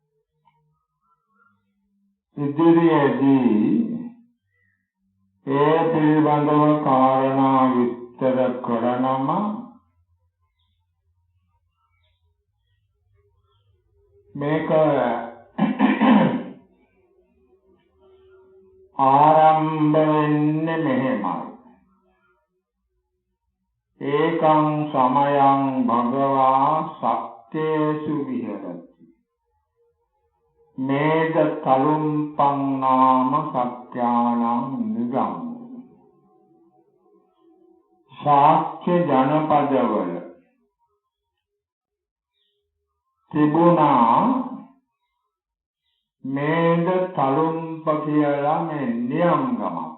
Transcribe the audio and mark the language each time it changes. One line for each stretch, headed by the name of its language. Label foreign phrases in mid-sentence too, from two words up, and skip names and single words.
Sinhala: ඉදිරියේදී ඒ පිළිබඳව කාරණා විස්තර කරනම මේක ආරම්භ වෙන්නේ මෙහෙමයි.
Pali: ඒකං සමයං භගවා සක්කේසු විහෙරති. මේද තලුම්පං නාම සත්‍යානං නිගම්.
Sinhala: ශාක්‍ය ජනපදවල තිබුණා මේද තලුම්ප කියලා මේ නියම්ගම.